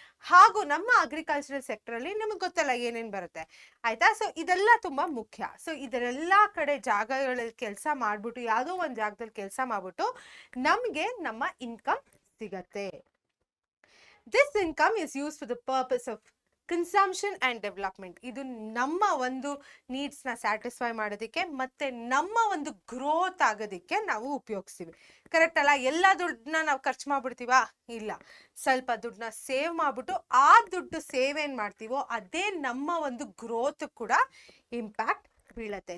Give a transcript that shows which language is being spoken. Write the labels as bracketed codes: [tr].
[kn] ಹಾಗೂ ನಮ್ಮ agricultural sector ಅಲ್ಲಿ ನಿಮಗೆ ಗೊತ್ತಲ್ಲ ಏನೇನ್ ಬರುತ್ತೆ, ಆಯ್ತಾ? ಸೊ ಇದೆಲ್ಲ ತುಂಬಾ ಮುಖ್ಯ. ಸೊ ಇದರೆಲ್ಲಾ ಕಡೆ ಜಾಗಗಳಲ್ಲಿ ಕೆಲಸ ಮಾಡ್ಬಿಟ್ಟು, ಯಾವುದೋ ಒಂದು ಜಾಗದಲ್ಲಿ ಕೆಲಸ ಮಾಡ್ಬಿಟ್ಟು ನಮ್ಗೆ ನಮ್ಮ ಇನ್ಕಮ್ ಸಿಗತ್ತೆ. [en] This income is used for the purpose of consumption and development. [kn] ಇದು ನಮ್ಮ ಒಂದು ನೀಡ್ಸ್ ನ ಸ್ಯಾಟಿಸ್ಫೈ ಮಾಡೋದಕ್ಕೆ ಮತ್ತೆ ನಮ್ಮ ಒಂದು ಗ್ರೋತ್ ಆಗೋದಕ್ಕೆ ನಾವು ಉಪಯೋಗಿಸ್ತೀವಿ, ಕರೆಕ್ಟ್ ಅಲ್ಲ? ಎಲ್ಲ ದುಡ್ಡನ್ನ ನಾವು ಖರ್ಚು ಮಾಡ್ಬಿಡ್ತೀವಾ? ಇಲ್ಲ, ಸ್ವಲ್ಪ ದುಡ್ಡನ್ನ ಸೇವ್ ಮಾಡ್ಬಿಟ್ಟು ಆ ದುಡ್ಡು ಸೇವ್ ಏನ್ ಮಾಡ್ತೀವೋ ಅದೇ ನಮ್ಮ ಒಂದು ಗ್ರೋತ್ ಕೂಡ ಇಂಪ್ಯಾಕ್ಟ್ ಬೀಳತ್ತೆ.